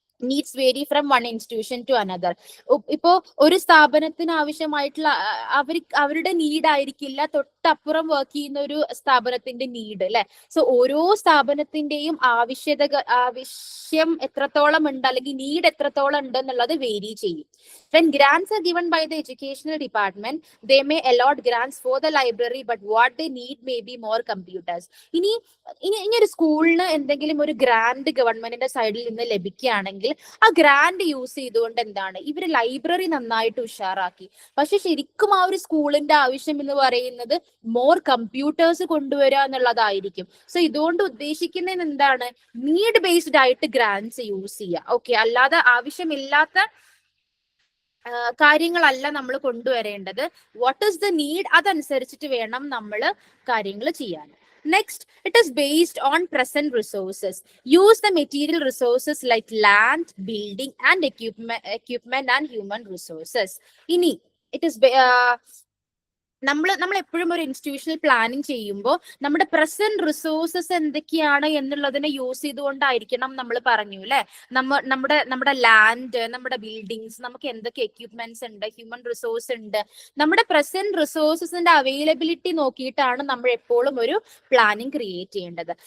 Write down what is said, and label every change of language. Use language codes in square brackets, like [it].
[en] Needs vary from one institution to another. [ml] ഇപ്പോ ഒരു സ്ഥാപനത്തിന് ആവശ്യമായിട്ടുള്ള അവരുടെ നീഡ് ആയിരിക്കില്ല തൊട്ടപ്പുറം വർക്ക് ചെയ്യുന്ന ഒരു സ്ഥാപനത്തിന്റെ നീഡ് അല്ലെ. സോ ഓരോ സ്ഥാപനത്തിന്റെയും ആവശ്യം എത്രത്തോളം ഉണ്ട് അല്ലെങ്കിൽ നീഡ് എത്രത്തോളം ഉണ്ട് എന്നുള്ളത് വേരി ചെയ്യും. [en] When grants are given by the educational department, they may allot grants for the library, but what they need may be more computers. [ml] ഇനി ഒരു സ്കൂളിന് എന്തെങ്കിലും ഒരു ഗ്രാൻഡ് ഗവൺമെന്റിന്റെ സൈഡിൽ നിന്ന് ലഭിക്കുകയാണെങ്കിൽ ആ ഗ്രാൻഡ് യൂസ് ചെയ്തുകൊണ്ട് എന്താണ് ഇവര് ലൈബ്രറി നന്നായിട്ട് ഉഷാറാക്കി. പക്ഷെ ശരിക്കും ആ ഒരു സ്കൂളിന്റെ ആവശ്യം എന്ന് പറയുന്നത് മോർ കമ്പ്യൂട്ടേഴ്സ് കൊണ്ടുവരിക എന്നുള്ളതായിരിക്കും. സോ ഇതുകൊണ്ട് ഉദ്ദേശിക്കുന്നത് എന്താണ്, നീഡ് ബേസ്ഡ് ആയിട്ട് ഗ്രാൻഡ്സ് യൂസ് ചെയ്യുക. ഓക്കെ, അല്ലാതെ ആവശ്യമില്ലാത്ത കാര്യങ്ങളല്ല നമ്മൾ കൊണ്ടുവരേണ്ടത്. [en] what is the need, [ml] അതനുസരിച്ചിട്ട് വേണം നമ്മൾ കാര്യങ്ങൾ ചെയ്യാൻ. [en] Next, it is based on present resources. Use the material resources like land, building, and equipment and human resources. [ml] Ini, [en] it is [ml] നമ്മൾ എപ്പോഴും ഒരു ഇൻസ്റ്റിറ്റ്യൂഷണൽ പ്ലാനിങ് ചെയ്യുമ്പോൾ നമ്മുടെ പ്രസന്റ് റിസോഴ്സസ് എന്തൊക്കെയാണ് എന്നുള്ളതിനെ യൂസ് ചെയ്തുകൊണ്ടായിരിക്കണം. നമ്മൾ പറഞ്ഞു അല്ലെ, നമ്മുടെ ലാൻഡ്, നമ്മുടെ ബിൽഡിങ്സ്, നമുക്ക് എന്തൊക്കെ എക്യുപ്മെന്റ്സ് ഉണ്ട്, ഹ്യൂമൻ റിസോഴ്സ് ഉണ്ട്, നമ്മുടെ പ്രസന്റ് റിസോഴ്സസിന്റെ അവൈലബിലിറ്റി നോക്കിയിട്ടാണ് നമ്മൾ എപ്പോഴും ഒരു പ്ലാനിങ് ക്രിയേറ്റ് ചെയ്യേണ്ടത്.